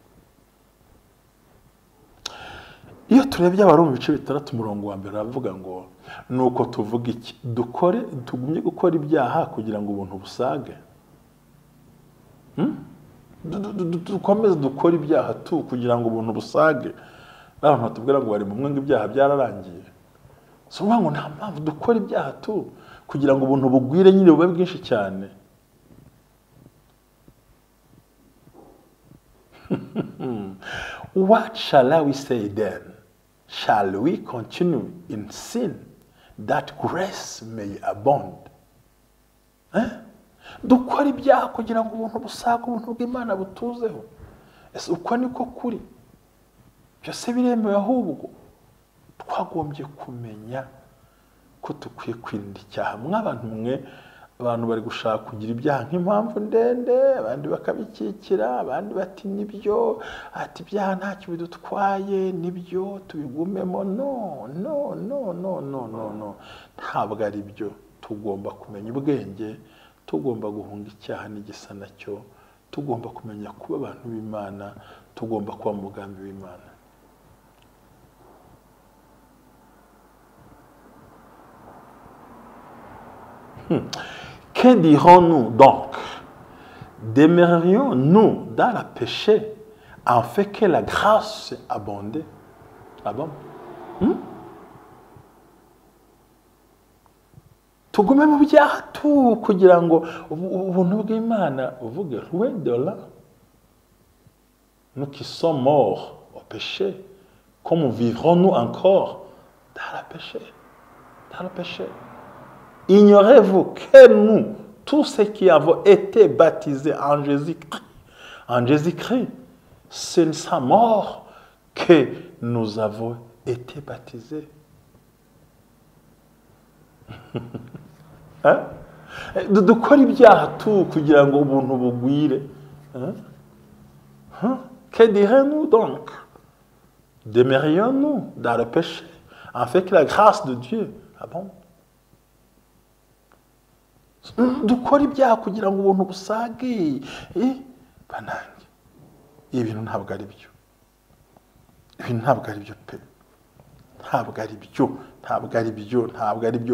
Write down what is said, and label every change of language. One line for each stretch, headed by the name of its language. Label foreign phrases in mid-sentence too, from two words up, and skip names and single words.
Kinyarwanda: Iyo turebye abari mu bice 6 umurongo wa mbere aravuga ngo nuko tuvuga iki, tugumye gukora ibyaha kugira ngo ubuntu busage. Dukomeze dukora ibyaha kugira ngo ubuntu busage. Abantu batubwira ngo bari mu mwe ibyaha byararangiye. So ngo nta mpamvu dukora ibyaha kugira ngo ubuntu bugwire nyine bube bwinshi cyane.
English: What shall we say then? Shall we continue in sin that grace may abound?
Kinyarwanda: Dukora ibyaha kugira ngo ubuntu busaga, ubuntu bw'Imana butuzeho. Ese uko niko kuri? Byose biremewe, ahubwo twagombye kumenya ko tukwiye kwirinda icyaha. Mw'abantu mwe, abantu bari gushaka kugira ibyaha nk'impamvu ndende, abandi bakabikikira, abandi bati nibyo, ati ibyaha ntacyo bidutwaye, nibyo tubigumemo. No, ntabwo ari byo. Tugomba kumenya ubwenge, tugomba guhunga icyaha n'igisa nacyo, tugomba kumenya kuba abantu b'Imana, tugomba kuba mu mugambi w'Imana.
French: Que dirons-nous donc? Demeurerions-nous dans le péché en fait que la grâce abonde? Ah bon?
Kinyarwanda: Tugume mu byaha kugira ngo ubuntu bw'Imana buvuge.
French: Loin de là, nous qui sommes morts au péché, comment vivrons-nous encore dans le péché? Dans le péché. Ignorez-vous que nous, tous ceux qui avons été baptisés en Jésus-Christ, c'est sans mort que nous avons été baptisés.
Kinyarwanda: Dukora ibyaha kugira ngo ubuntu bugwire.
French: Que dirons-nous donc? Demeurions-nous dans le péché en fait que la grâce de Dieu abonde?
Kinyarwanda: Dukora ibyaha kugira ngo ubuntu busage. Banange, ibintu ntabwo ari byo. Ibintu ntabwo ari byo pe. Ntabwo ari byo.